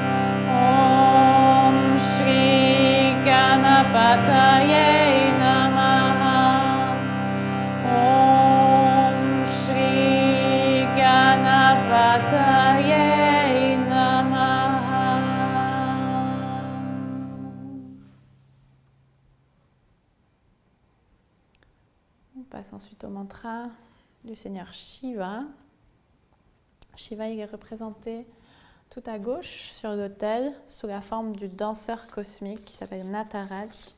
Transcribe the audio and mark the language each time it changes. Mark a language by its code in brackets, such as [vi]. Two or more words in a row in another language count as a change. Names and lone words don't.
[sa] ॐ श्री गणपतये नमः. ॐ श्री गणपतये नमः. [fr] On passe ensuite au mantra du Seigneur Shiva. Shiva, il est représenté tout à gauche sur l'autel sous la forme du danseur cosmique qui s'appelle Nataraj.